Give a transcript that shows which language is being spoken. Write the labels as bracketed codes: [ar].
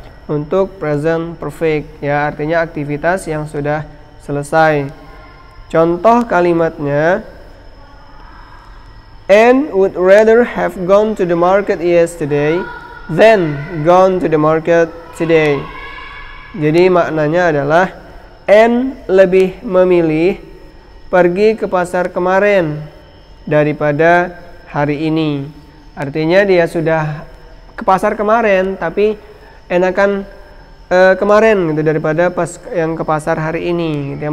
[id] Untuk present perfect ya, artinya aktivitas yang sudah selesai. Contoh kalimatnya, [en] Anne would rather have gone to the market yesterday than gone to the market today. [id] Jadi maknanya adalah Anne lebih memilih pergi ke pasar kemarin daripada hari ini. Artinya dia sudah ke pasar kemarin tapi enakan kemarin gitu daripada pas yang ke pasar hari ini gitu ya.